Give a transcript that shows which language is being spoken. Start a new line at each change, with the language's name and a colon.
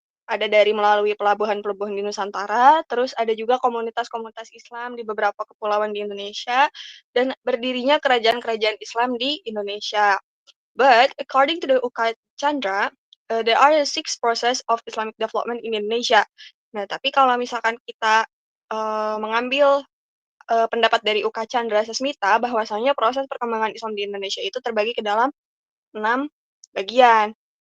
Indonesian: Ada dari melalui pelabuhan-pelabuhan di Nusantara, terus ada juga komunitas-komunitas Islam di beberapa kepulauan di Indonesia, dan berdirinya kerajaan-kerajaan Islam di Indonesia.
English: But according to the UK Chandra, there are 6 process of Islamic development in Indonesia.
Indonesian: Nah, tapi kalau misalkan kita mengambil pendapat dari UK Chandra Sasmita, bahwasanya proses perkembangan Islam di Indonesia itu terbagi ke dalam 6 bagian.